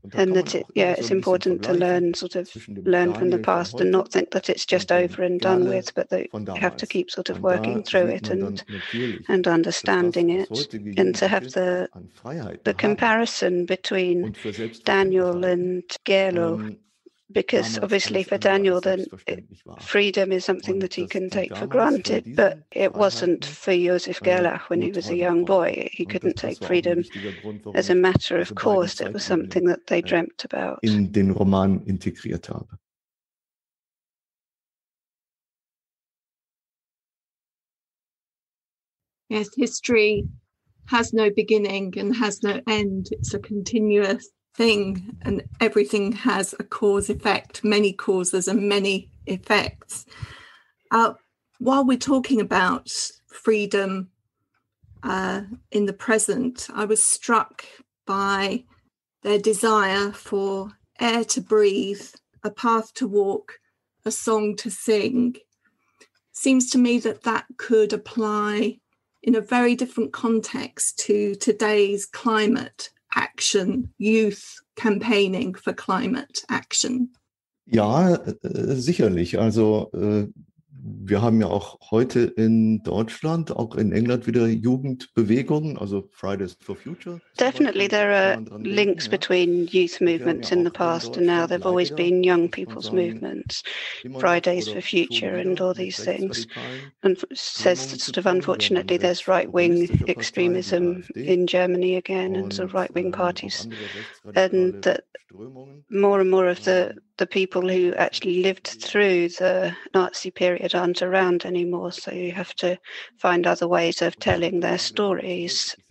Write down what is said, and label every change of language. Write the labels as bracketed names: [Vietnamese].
[English] And that it's important to learn from the past and not think that it's just over and done with, but that you have to keep sort of working through it and understanding it, and to have the comparison between Daniel and Gerlach, because obviously for Daniel then freedom is something that he can take for granted, but it wasn't for Josef Gerlach when he was a young boy. He couldn't take freedom as a matter of course. It was something that they dreamt about. [German] In den Roman integriert habe. [English] Yes, history has no beginning and has no end. It's a continuous thing, and everything has a cause effect, many causes and many effects. While we're talking about freedom in the present, I was struck by their desire for air to breathe, a path to walk, a song to sing. Seems to me that could apply in a very different context to today's climate action, youth campaigning for climate action. [German] Ja, sicherlich. Also wir haben ja auch heute in Deutschland, auch in England wieder Jugendbewegungen, also Fridays for Future. [English] Definitely there are links between youth movements in the past and now. There have always been young people's movements, Fridays for Future and all these things. And says that sort of unfortunately there's right-wing extremism in Germany again, and sort of right-wing parties, and that more and more of the people who actually lived through the Nazi period aren't around anymore, so you have to find other ways of telling their stories.